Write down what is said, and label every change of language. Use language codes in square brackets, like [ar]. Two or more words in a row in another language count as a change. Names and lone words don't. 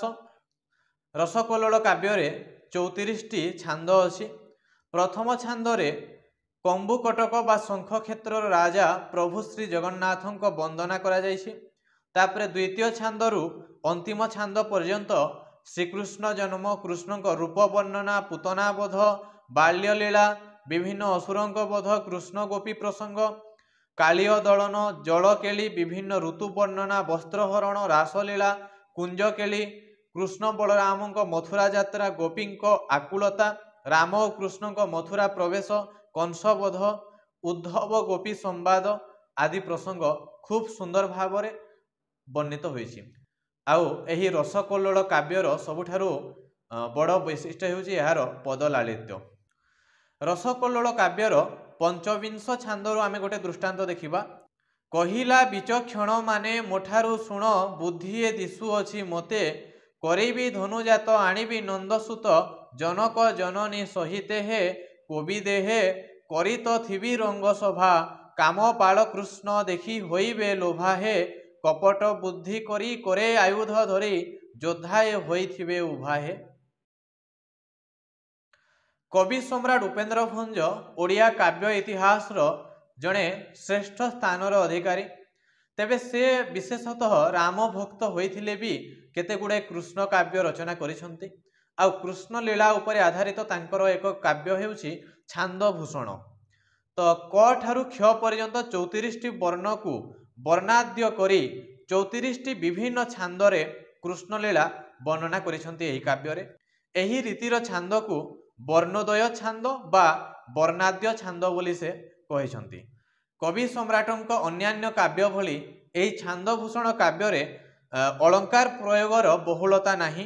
[or] ରସକଲ୍ଲୋଳ କାବ୍ୟ ରେ 34ଟି ଛାନ୍ଦ ଅଛି। ପ୍ରଥମ ଛାନ୍ଦରେ କମ୍ବୁକଟକ ବା ଶଙ୍ଖ କ୍ଷେତ୍ର ରାଜା ପ୍ରଭୁ ଶ୍ରୀ ଜଗନ୍ନାଥଙ୍କ ବନ୍ଦନା କରା ଯାଇଛି। ତାପରେ ଦ୍ୱିତୀୟ ଛାନ୍ଦରୁ ଅନ୍ତିମ ଛାନ୍ଦ ପର୍ଯ୍ୟନ୍ତ ଶ୍ରୀକୃଷ୍ଣ ଜନ୍ମ, କୃଷ୍ଣ ରୂପ ବର୍ଣ୍ଣନା, ପୂତନାବୋଧ, ବାଲ୍ୟଲୀଳା, ବିଭିନ୍ନ ଅସୁରଙ୍କ ବଧ, କୃଷ୍ଣ ଗୋପୀ ପ୍ରସଙ୍ଗ, କାଳୀୟ ଦଳନ, ଜଳକେଳି, ବିଭିନ୍ନ ଋତୁ ବର୍ଣ୍ଣନା, ବସ୍ତ୍ରହରଣ, ରାସଲୀଳା, କୁଞ୍ଜକେଳି, କୃଷ୍ଣ ବଳରାମଙ୍କ ମଥୁରା ଯାତ୍ରା, ଗୋପୀଙ୍କ ଆକୁଳତା, ରାମ ଔର କୃଷ୍ଣ ମଥୁରା ପ୍ରବେଶ, କଂସବଧ, ଉଦ୍ଧବ ଗୋପୀ ସମ୍ବାଦ ଆଦି ପ୍ରସଙ୍ଗ ଖୁବ ସୁନ୍ଦର ଭାବ ମେଁ ବର୍ଣ୍ଣିତ ହୋଇଛି। ଆଉ ଏହି ରସକଲ୍ଲୋଳ କାବ୍ୟର ସବୁଠାରୁ ବଡ଼ ବୈଶିଷ୍ଟ୍ୟ ହେଉଛି ଯାର ପଦଲାଳିତ୍ୟ। ରସକଲ୍ଲୋଳ କାବ୍ୟର 25 ଛାନ୍ଦରୁ ଆମେ ଗୋଟେ ଦୃଷ୍ଟାନ୍ତ ଦେଖିବା, କହିଲା ବିଚକ୍ଷଣ ମାନେ ମୋଠାରୁ ଶୁଣ, ବୁଦ୍ଧିଏ ଦିଶୁ ଅଛି ମୋତେ, କରିବି ଧନୁଯାତ ଆଣିବି ନନ୍ଦସୁତ, ଜନକ ଜନନୀ ସହିତେ ହେ କବି ଦେହେ, କରିତ ଥିବି ରଙ୍ଗ ସଭା, କାମ ପାଳ କୃଷ୍ଣ ଦେଖି ହୋଇବେ ଲୋଭା ହେ, କପଟ ବୁଦ୍ଧି କରି କରେ ଆୟୁଧ ଧରି, ଯୋଦ୍ଧାଏ ହୋଇଥିବେ ଉଭା ହେ। କବି ସମ୍ରାଟ ଉପେନ୍ଦ୍ର ଭଞ୍ଜ ଓଡ଼ିଆ କାବ୍ୟ ଇତିହାସ ଯଡ଼େ ଶ୍ରେଷ୍ଠ ସ୍ଥାନର ଅଧିକାରୀ। ତେବେ ସେ ବିଶେଷତଃ ରାମ ଭକ୍ତ ହୋଇଥିଲେ ଭି କେତେ ଗୁଡ଼େ କୃଷ୍ଣ କାବ୍ୟ ରଚନା କରିସନ୍ତି। ଆଉ କୃଷ୍ଣ ଲୀଳା ଉପରେ ଆଧାରିତ ତାଙ୍କର ଏକ କାବ୍ୟ ହେଉଛି ଛାନ୍ଦଭୂଷଣ। ତୋ କ ଠାରୁ କ୍ଷ ପର୍ଯ୍ୟନ୍ତ 34ଟି ବର୍ଣ୍ଣ କୁ ବର୍ଣ୍ଣାଦ୍ୟ କରି 34ଟି ବିଭିନ୍ନ ଛାନ୍ଦରେ କୃଷ୍ଣ ଲୀଳା ବର୍ଣ୍ଣନା କରିଛନ୍ତି ଏହି କାବ୍ୟରେ। ଏହି ରୀତିର ଛାନ୍ଦକୁ ବର୍ଣ୍ଣୋଦୟ ଛାନ୍ଦ ବା ବର୍ଣ୍ଣାଦ୍ୟ ଛାନ୍ଦ ବୋଲି ସେ କହିଛନ୍ତି। କବି ସମ୍ରାଟଙ୍କ ଅନ୍ୟାନ୍ୟ କାବ୍ୟ ଭଳି ଏହି ଛାନ୍ଦଭୂଷଣ କାବ୍ୟରେ ଅଳଙ୍କାର ପ୍ରୟୋଗର ବହୁଳତା ନାହିଁ।